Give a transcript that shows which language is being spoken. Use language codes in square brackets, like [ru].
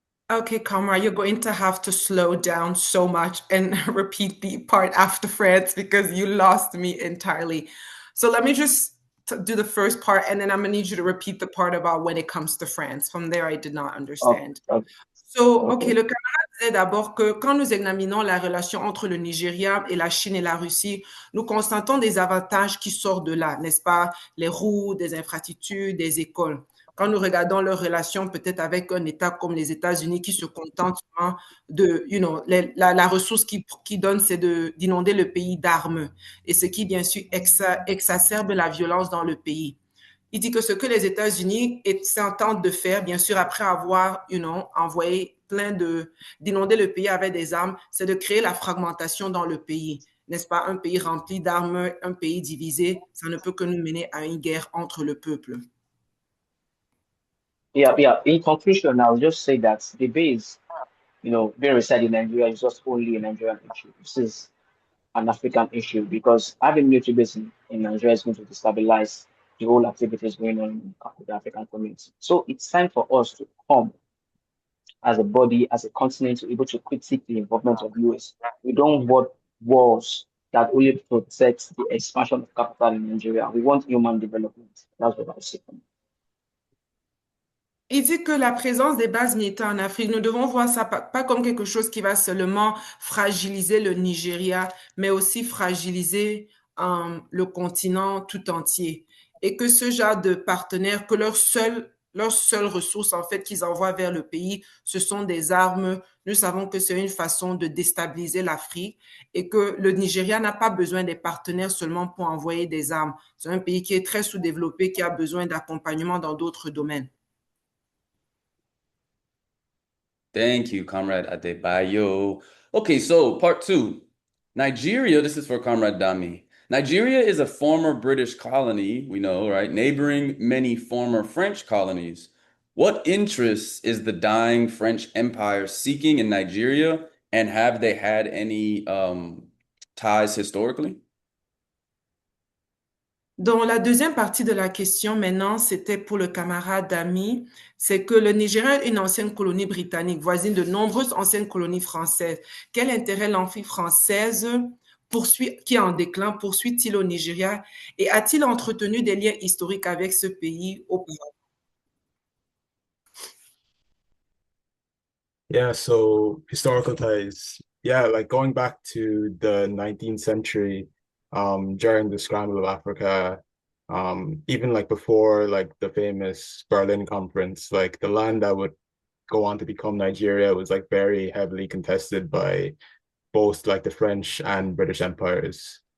[en] Okay, Kamra, you're going to have to slow down so much and repeat the part after France because you lost me entirely. So let me just do the first part, and then I'm gonna need you to repeat the part about when it comes to France. From there, I did not understand. Okay. So, OK, Okay. [fr] le camarade disait d'abord que quand nous examinons la relation entre le Nigeria et la Chine et la Russie, nous constatons des avantages qui sortent de là, n'est-ce pas? Les routes, des infrastructures, des écoles. Quand nous regardons leur relation peut-être avec un État comme les États-Unis qui se contentent seulement de, la ressource qui donne, c'est d'inonder le pays d'armes. Et ce qui, bien sûr, exacerbe la violence dans le pays. Il dit que ce que les États-Unis s'entendent de faire, bien sûr, après avoir, envoyé d'inonder le pays avec des armes, c'est de créer la fragmentation dans le pays. N'est-ce pas? Un pays rempli d'armes, un pays divisé, ça ne peut que nous mener à une guerre entre le peuple. [en] Yeah. In conclusion, I'll just say that the base, being resided in Nigeria is just only a Nigerian issue. This is an African issue because having military base in Nigeria is going to destabilize the whole activities going on in the African community. So it's time for us to come as a body, as a continent, to be able to critique the involvement of US. We don't want wars that only protect the expansion of capital in Nigeria. We want human development. That's what I say. [fr] Il dit que la présence des bases militaires en Afrique, nous devons voir ça pas comme quelque chose qui va seulement fragiliser le Nigeria, mais aussi fragiliser le continent tout entier. Et que ce genre de partenaires, que leur seule ressource, en fait, qu'ils envoient vers le pays, ce sont des armes. Nous savons que c'est une façon de déstabiliser l'Afrique et que le Nigeria n'a pas besoin des partenaires seulement pour envoyer des armes. C'est un pays qui est très sous-développé, qui a besoin d'accompagnement dans d'autres domaines. [en] Thank you, Comrade Adebayo. Okay, so part two. Nigeria, this is for Comrade Dami. Nigeria is a former British colony, we know, right? Neighboring many former French colonies. What interests is the dying French Empire seeking in Nigeria, and have they had any ties historically? [fr] Dans la deuxième partie de la question, maintenant, c'était pour le camarade Ami, c'est que le Nigeria est une ancienne colonie britannique, voisine de nombreuses anciennes colonies françaises. Quel intérêt l'Empire française qui est en déclin, poursuit-il au Nigeria et a-t-il entretenu des liens historiques avec ce pays auparavant? [en] Yeah, so historical ties. Yeah, like going back to the 19th century, during the scramble of Africa, even like before like the famous Berlin Conference, like the land that would go on to become Nigeria was like very heavily contested by both like the French and British empires.